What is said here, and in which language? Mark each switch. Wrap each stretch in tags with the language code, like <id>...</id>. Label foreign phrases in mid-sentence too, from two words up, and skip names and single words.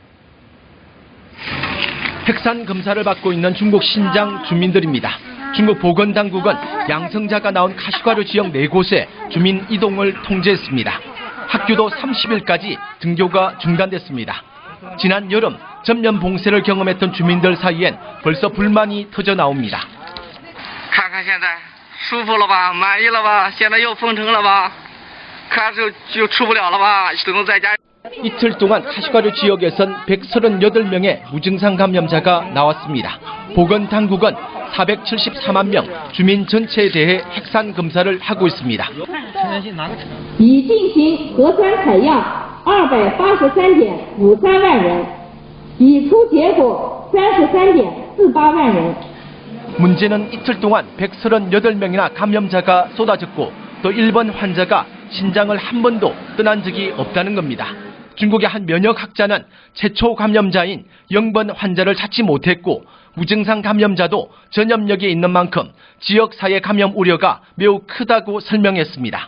<ko>핵산 검사를 받고 있는 중국 신장 주민들입니다. 중국 보건당국은 양성자가 나온 카시가루 지역 4곳에 주민 이동을 통제했습니다. 학교도 30일까지 등교가 중단됐습니다. 지난 여름 전면 봉쇄를 경험했던 주민들 사이엔 벌써 불만이 터져 나옵니다.</ko> <zh>看看现在舒服了吧，满意了吧，现在又封城了吧，看就出不了了吧，只能在家。</zh> <ko>이틀 동안 카시가루 지역에선 138명의 무증상 감염자가 나왔습니다. 보건당국은 474만 명 주민 전체에 대해 핵산 검사를 하고 있습니다.</ko> <zh>已进行核酸采样283.53万人，已出结果33.48万人。</zh> <ko>문제는 이틀 동안 138명이나 감염자가 쏟아졌고 또 일본 환자가 신장을 한 번도 떠난 적이 없다는 겁니다. 중국의 한 면역학자는 최초 감염자인 0번 환자를 찾지 못했고 무증상 감염자도 전염력이 있는 만큼 지역사회 감염 우려가 매우 크다고 설명했습니다.</ko>